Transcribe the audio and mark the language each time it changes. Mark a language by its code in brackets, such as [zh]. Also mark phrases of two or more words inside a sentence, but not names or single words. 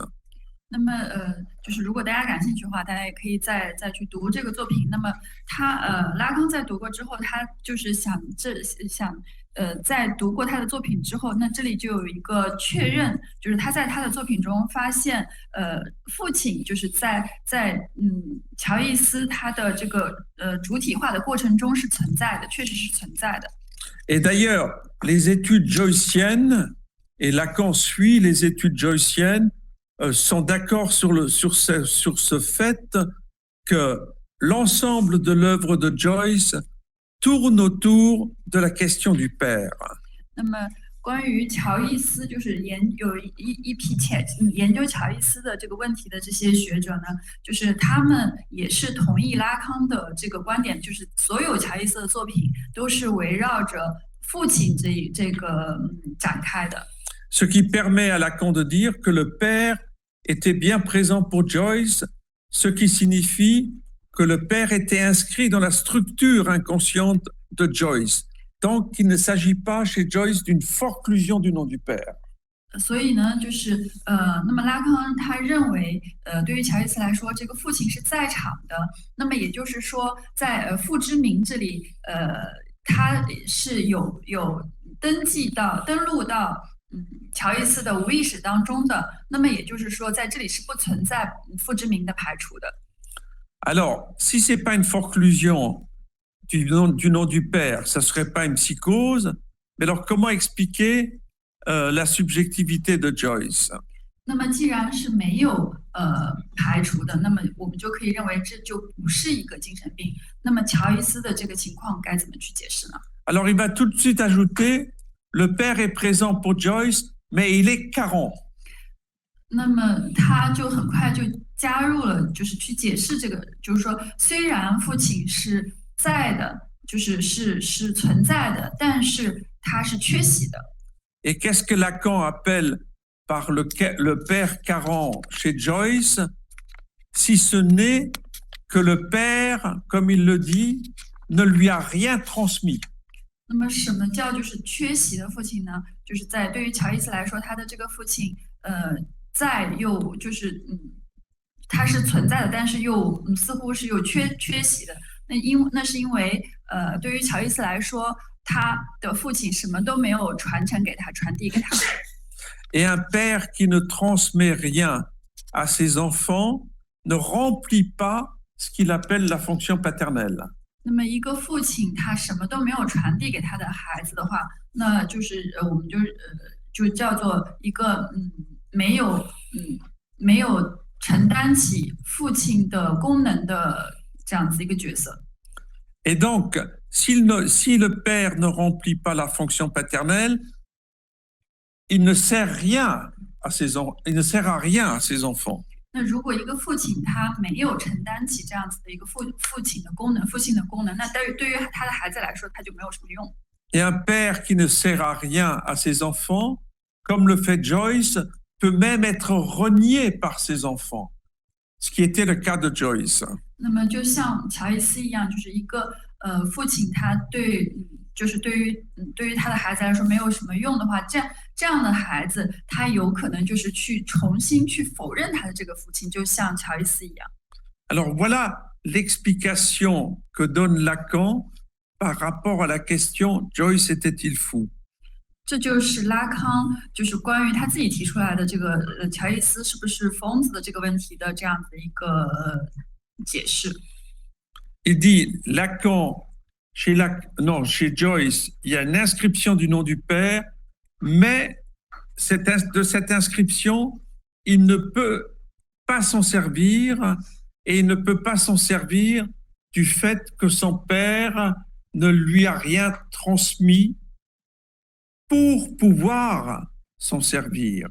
[zh] 那么就是如果大家感兴趣的话，大家也可以再去读这个作品。那么拉康在读过之后，他就是想在读过他的作品之后，那这里就有一个确认，就是他在他的作品中发现，父亲就是在乔伊斯他的这个主体化的过程中是存在的，确实是存在的。 [fr] Et d'ailleurs, les études joyciennes, et Lacan suit les études joyciennes, sont d'accord sur ce fait que l'ensemble de l'œuvre de Joyce tourne autour de la question du père. [zh] 那么关于乔伊斯，就是有一批研究乔伊斯的这个问题的这些学者呢，就是他们也是同意拉康的这个观点，就是所有乔伊斯的作品都是围绕着父亲这个展开的。 [fr] Ce qui permet à Lacan de dire que le père était bien présent pour Joyce, ce qui signifie que le père était inscrit dans la structure inconsciente de Joyce. Donc, il ne s'agit pas chez Joyce d'une forclusion du nom du père. [zh] 所以呢，就是那么拉康他认为，对于乔伊斯来说，这个父亲是在场的。那么也就是说，在父之名这里，他是有登录到乔伊斯的无意识当中的。那么也就是说，在这里是不存在父之名的排除的。 [fr] Alors, si c'est pas une forclusion du nom du père, ça serait pas une psychose. Mais alors, comment expliquer la subjectivité de Joyce? [zh] 那么既然是没有排除的，那么我们就可以认为这就不是一个精神病。那么乔伊斯的这个情况该怎么去解释呢？ [fr] Alors, il va tout de suite ajouter, le père est présent pour Joyce, mais il est carent. [zh] 那么他就很快就加入了，就是去解释这个，就是说，虽然父亲是在的，是存在的，但是他是缺席的。 [fr] Et qu'est-ce que Lacan appelle par le père carent chez Joyce, si ce n'est que le père, comme il le dit, ne lui a rien transmis. [zh] 那么什么叫就是缺席的父亲呢？就是对于乔伊斯来说，他的这个父亲，在又就是他是存在的，但是又似乎是又缺席的。那是因为对于乔伊斯来说，他的父亲什么都没有传承给他，传递给他。 [fr] Et un père qui ne transmet rien à ses enfants ne remplit pas ce qu'il appelle la fonction paternelle. [zh] 那么一个父亲他什么都没有传递给他的孩子的话，那就是我们就叫做一个没有承担起父亲的功能的这样子一个角色。 [fr] Et donc, si le père ne remplit pas la fonction paternelle, il ne sert à rien à ses enfants. [zh] 那如果一个父亲他没有承担起这样子的一个父亲的功能，那对于他的孩子来说，他就没有什么用。 [fr] Et un père qui ne sert à rien à ses enfants, comme le fait Joyce, peut même être renié par ses enfants, ce qui était le cas de Joyce. [zh] 那么就像乔伊斯一样，就是一个父亲他对于他的孩子来说没有什么用的话，这样的孩子他有可能就是去重新去否认他的这个父亲，就像乔伊斯一样。 [fr] Alors voilà l'explication que donne Lacan par rapport à la question Joyce était-il fou? [zh] 这就是拉康就是关于他自己提出来的这个乔伊斯是不是疯子的这个问题的这样的一个解释。 [fr] Il dit Lacan, chez Joyce, il y a une inscription du nom du père, mais de cette inscription, il ne peut pas s'en servir, et il ne peut pas s'en servir du fait que son père ne lui a rien transmis pour pouvoir s'en servir.